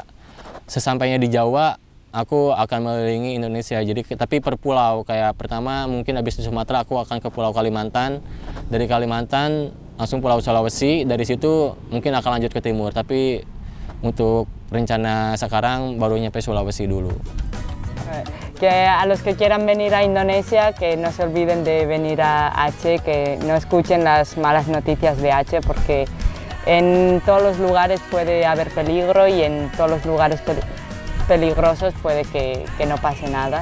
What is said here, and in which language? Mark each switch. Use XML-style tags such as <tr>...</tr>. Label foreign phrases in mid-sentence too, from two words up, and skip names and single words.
<id>Sesampainya di Jawa, aku akan mengelilingi Indonesia. Jadi tapi per pulau, kayak pertama mungkin habis di Sumatera aku akan ke Pulau Kalimantan. Dari Kalimantan langsung Pulau Sulawesi, dari situ mungkin akan lanjut ke timur. Tapi untuk rencana sekarang baru nyampe Sulawesi dulu.</id> <es>Que a los que quieran venir a Indonesia, que no se olviden de venir a Aceh, que no escuchen las malas noticias de Aceh, porque en todos los lugares puede haber peligro y en todos los lugares peligrosos puede que no pase nada.</es>